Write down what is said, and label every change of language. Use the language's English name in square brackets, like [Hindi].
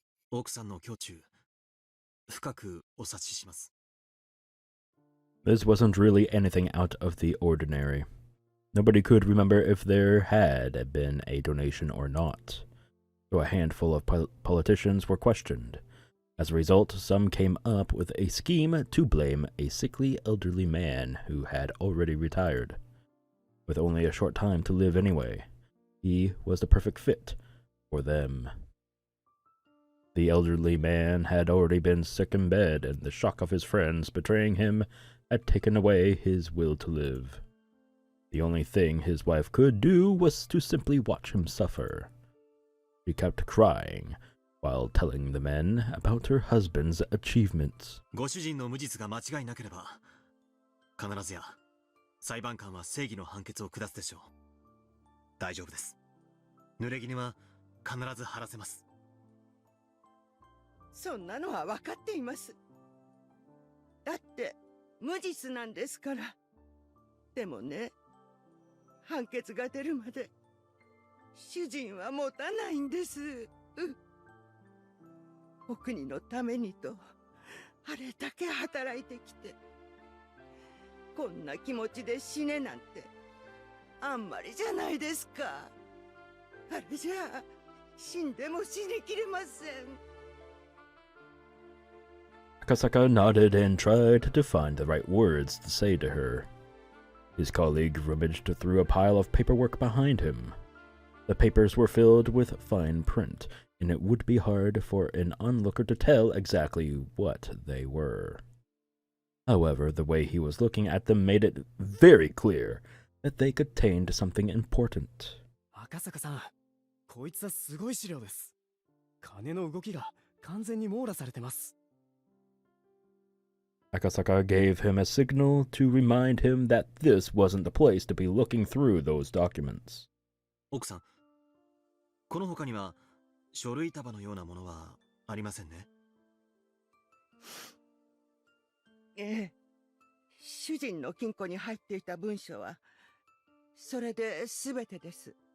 [Japanese] 奥さんの胸中、深くお察しします。 [English] This wasn't really anything out of the ordinary. Nobody could remember if there had been a donation or not, so a handful of politicians were questioned. As a result, some came up with a scheme to blame a sickly elderly man who had already retired. With only a short time to live anyway, he was the perfect fit for them. The elderly man had already been sick in bed, and the shock of his friends betraying him had taken away his will to live. The only thing his wife could do was to simply watch him suffer. She kept crying while telling the men about her husband's achievements. [Japanese] ご主人の無実が間違いなければ、必ずや裁判官は正義の判決を下すでしょう。大丈夫です。濡れ衣は必ず晴らせます。そんなのは分かっています。だって無実なんですから。でもね、判決が出るまで主人は持たないんです。お国のためにとあれだけ働いてきて、こんな気持ちで死ねなんてあんまりじゃないですか。あれじゃあ死んでも死にきれません。 [English] Akasaka nodded and tried to find the right words to say to her. His colleague rummaged through a pile of paperwork behind him. The papers were filled with fine print, and it would be hard for an onlooker to tell exactly what they were. However, the way he was looking at them made it very clear that they contained something important. [Japanese] 赤坂さん、こいつはすごい資料です。金の動きが完全に網羅されてます。 [English] Akasaka gave him a signal to remind him that this wasn't the place to be looking through those documents. [Japanese] 奥さん、この他には書類束のようなものはありませんね。ええ、主人の金庫に入っていた文書はそれで全てです。